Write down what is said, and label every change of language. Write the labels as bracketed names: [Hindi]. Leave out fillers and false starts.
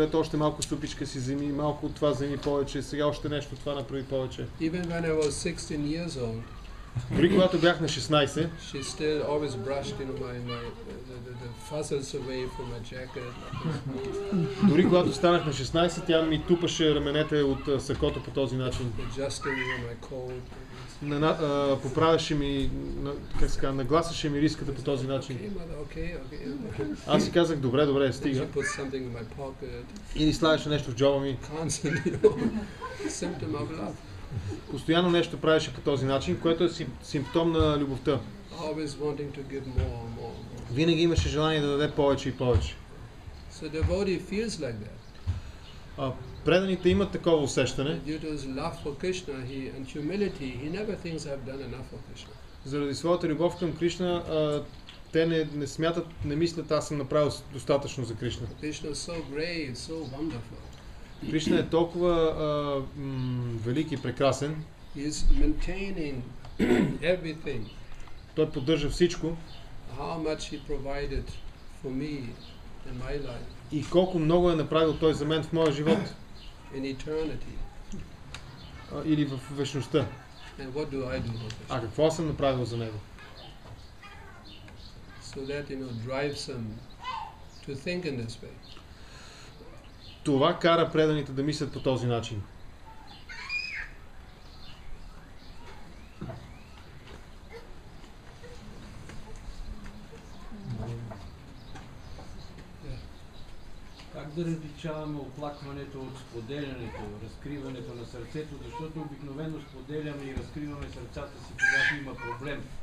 [Bulgarian] Ето още малко супичка си вземи, малко от това вземи повече, сега още нещо това направи повече. [English] Even when I was 16 years old, [Bulgarian] Дори когато бях на 16, [English] she still always brushed, the fuzzles away from my jacket. [Bulgarian] дори когато станах на 16, тя ми тупаше раменете от сакото по този начин. [English] Adjusting my coat. [Bulgarian] Поправяше ми, нагласяше ми риската по този начин. [English] Okay, mother, okay. [Bulgarian] Аз си казах, добре, стига. [English] She put something in my pocket. [Bulgarian] И ни слагаше нещо в джоба ми. [English] Constantly, symptom of love. [Bulgarian] Постоянно нещо правеше по този начин, което е симптом на любовта. [English] Always wanting to give more. [Bulgarian] Винаги имаше желание да даде повече и повече. [English] So devotee feels like that. [Bulgarian] преданите имат такова усещане. [English] Due to his love for Krishna and humility, he never thinks I've done enough for Krishna. [Bulgarian] Заради своята любов към Кришна, те не смятат, не мислят, аз съм направил достатъчно за Кришна. [English] Krishna is so great, so wonderful. [Bulgarian] Кришна е толкова велик и прекрасен. [English] He is maintaining everything. [Bulgarian] Той поддържа всичко. [English] How much he provided for me in my life, [Bulgarian] И колко много е направил той за мен в моя живот. [English] in eternity. [Bulgarian] Или в вечността. [English] And what do I do for Krishna? [Bulgarian] А какво съм направил за него? [English] So that, drives them to think in this way. [Bulgarian] Това кара преданите да мислят по този начин. Как да различаваме оплакването от споделянето, разкриването на сърцето, защото обикновено споделяме и разкриваме сърцата си, когато има проблем.